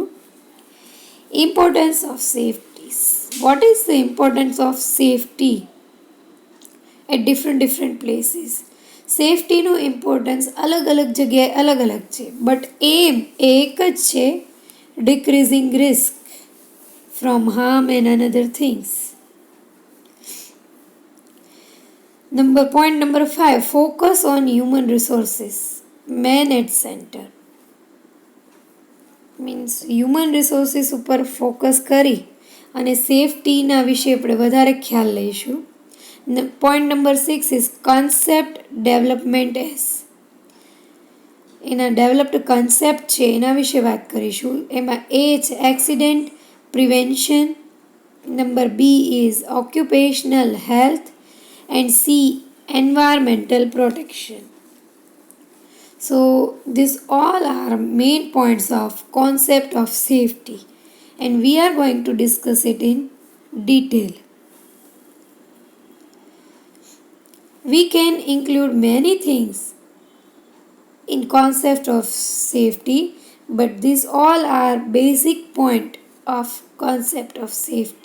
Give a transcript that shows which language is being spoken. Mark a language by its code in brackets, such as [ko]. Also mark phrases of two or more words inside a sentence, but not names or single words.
[en] importance of safety, what is the importance of safety at different places. [gu] સેફટીનું ઇમ્પોર્ટન્સ અલગ અલગ જગ્યાએ અલગ અલગ છે, બટ એમ એક જ છે, [en] decreasing risk from harm and another things. Point number 5, focus on human resources, man at center. [gu] મીન્સ [en] human resources [gu] ઉપર ફોકસ કરી અને સેફટીના વિશે આપણે વધારે ખ્યાલ લઈશું. [en] Point number 6 is concept development as. [gu] એના [en] developed concept [gu] છે એના વિશે વાત કરીશું. એમાં એ છે [en] accident prevention, number B is occupational health and C environmental protection. So these all are main points of concept of safety and we are going to discuss it in detail. We can include many things in concept of safety, but these all are basic point of concept of safety.